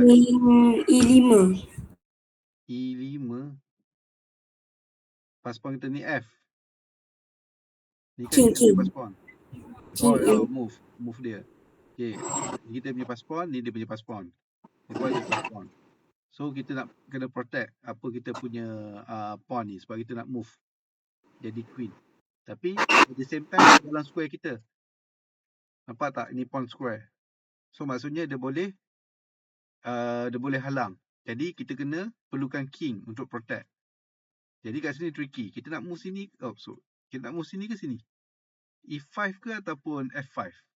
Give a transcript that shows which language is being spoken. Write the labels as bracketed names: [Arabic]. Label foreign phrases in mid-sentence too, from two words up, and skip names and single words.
[Malay] E5. E5. Paspon kita ni F. Ni kan kita punya paspon. Oh, move dia. Okay. Ni kita punya paspon, ni dia punya paspon. Ni pun ada paspon. So kita nak kena protect apa kita punya pawn ni sebab kita nak move jadi queen. Tapi [English] at the same time [Malay] dalam square kita. Nampak tak? Ini [English] pawn square. [Malay] So maksudnya dia boleh halang. Jadi kita kena perlukan king untuk protect. Jadi kat sini tricky. Kita nak move sini. Kita nak move sini ke sini? E5 ke ataupun F5?